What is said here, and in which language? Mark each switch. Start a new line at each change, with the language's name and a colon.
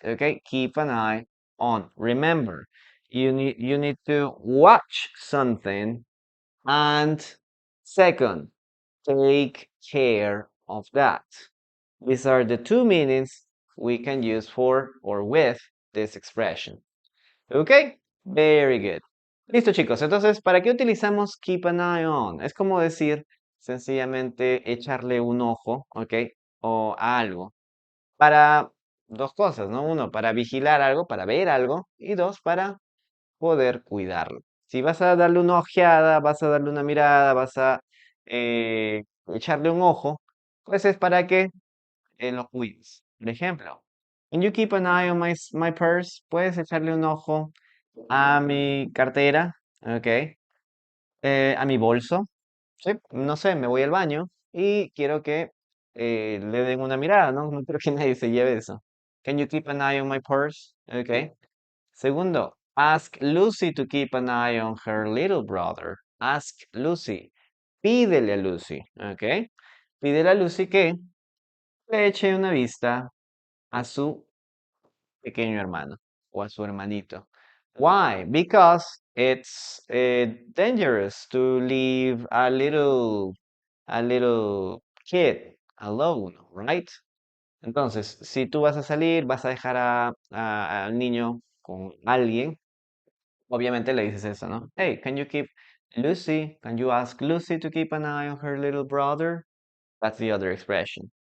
English: Okay, keep an eye on. Remember, you need to watch something, and second, take care of that. These are the two meanings we can use for or with this expression. Okay, very good.
Spanish: Listo, chicos. Entonces, ¿para qué utilizamos keep an eye on? Es como decir sencillamente echarle un ojo, ¿ok? O a algo. Para dos cosas, ¿no? Uno, para vigilar algo, para ver algo. Y dos, para poder cuidarlo. Si vas a darle una ojeada, vas a darle una mirada, vas a echarle un ojo, pues es para que lo cuides. Por ejemplo,
English: can you keep an eye on my purse?
Spanish: Puedes echarle un ojo a mi cartera, ¿ok? A mi bolso. Sí, no sé, me voy al baño y quiero que le den una mirada, ¿no? No creo que nadie se lleve eso.
English: Can you keep an eye on my purse? Okay.
Spanish: Segundo,
English: ask Lucy to keep an eye on her little brother.
Spanish: Ask Lucy. Pídele a Lucy, ¿ok? Pídele a Lucy que le eche una vista a su pequeño hermano o a su hermanito. Why?
English: Because it's dangerous to leave a little kid alone, right?
Spanish: Entonces, si tú vas a salir, vas a dejar al niño con alguien, obviamente le dices eso, ¿no?
English: Hey, can you keep Lucy? Can you ask Lucy to keep an eye on her little brother? That's the other expression.